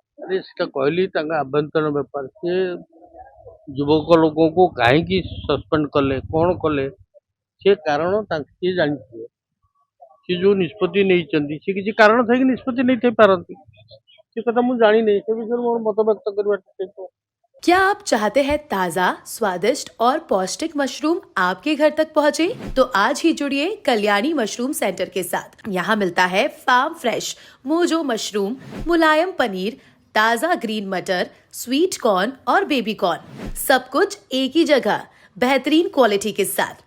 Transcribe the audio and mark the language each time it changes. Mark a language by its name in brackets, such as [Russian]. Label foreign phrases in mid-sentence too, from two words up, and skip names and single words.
[Odia] अरे ସେଟା କହିଲି ତାଙ୍କ ଆଭ୍ୟନ୍ତରୀଣ ବେପାର ସେ ଯୁବକ ଲୋକଙ୍କୁ କାହିଁକି ସସ୍ପେଣ୍ଡ କଲେ କଣ କଲେ ସେ କାରଣ ସିଏ ଜାଣିଥିବେ ସେ ଯୋଉ ନିଷ୍ପତ୍ତି ନେଇଛନ୍ତି ସେ କିଛି କାରଣ ଥାଇକି ନିଷ୍ପତ୍ତି ନେଇଥାଇ ପାରନ୍ତି ସେ କଥା ମୁଁ ଜାଣିନି ସେ ବିଷୟରେ ମୋର ମତ ବ୍ୟକ୍ତ କରିବା ଠିକ। [Hindi] क्या आप चाहते हैं ताज़ा, स्वादिष्ट और पौष्टिक मशरूम आपके घर तक पहुंचे? तो आज ही जुड़िए कल्याणी मशरूम सेंटर के साथ। यहाँ मिलता है [English] farm fresh mojo mushroom, [Hindi] मुलायम पनीर, ताज़ा ग्रीन मटर, [English] sweet corn [Hindi] और [English] baby corn, [Hindi] सब कुछ एक ही जगह, बेहतरीन क्वालिटी के साथ।